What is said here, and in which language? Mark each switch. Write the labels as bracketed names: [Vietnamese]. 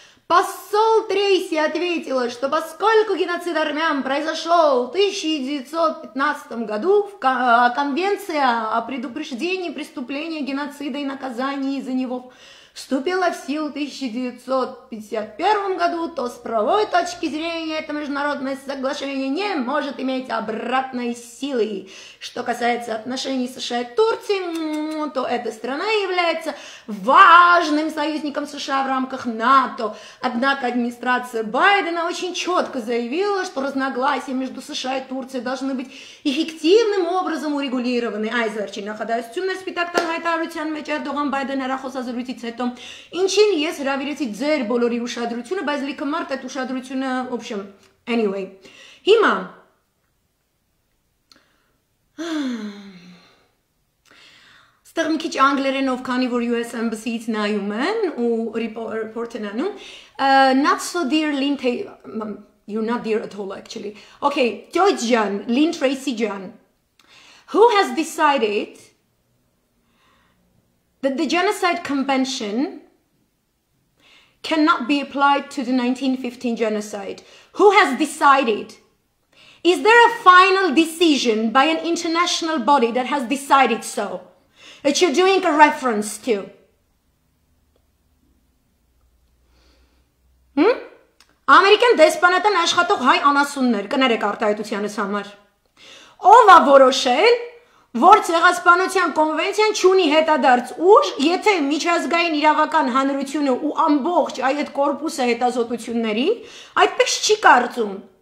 [Russian] посол Трейси ответила, что поскольку геноцид армян произошел в 1915 году, Конвенция о предупреждении преступления геноцида и наказании за него вступила в силу в 1951 году, то с правовой точки зрения это международное соглашение не может иметь обратной силы. Что касается отношений США и Турции, то эта страна является важным союзником США в рамках НАТО. Однако администрация Байдена очень четко заявила, что разногласия между США и Турцией должны быть эффективным образом урегулированы. [Armenian] Այս վերջին նախադասությունն սպիտակ տան հայտարարության մեջ Էրդողան Բայդեն հեռախոսազրույցից հետո Ինչին ես հրավիրեցի ձեր բոլորի ուշադրությունը, բայց լիքը մարդ այդ ուշադրությունը, [Russian] в общем, [English] anyway. [Armenian] Հիմա Ստեղ մի քիչ անգլերենով, քանի որ US Embassy-ից նայում են ու report են անում, [English] not so dear Lynn you're not dear at all actually. Okay, George Jan, Lynn Tracy Jan, who has decided that the Genocide Convention cannot be applied to the 1915 genocide. Who has decided? Is there a final decision by an international body that has decided so? That you're doing a reference to? [Armenian] Ամերիկյան դեսպանատան աշխատող հայ անասուններ, կներեք արտահայտությանս համար. Ով է որոշել, որ ցեղասպանության կոնվենցիան չունի հետադարձ ուժ, եթե միջազգային իրավական հանրությունը ու ամբողջ այդ կորպուսը հետազոտությունների այդպես չի կարծում.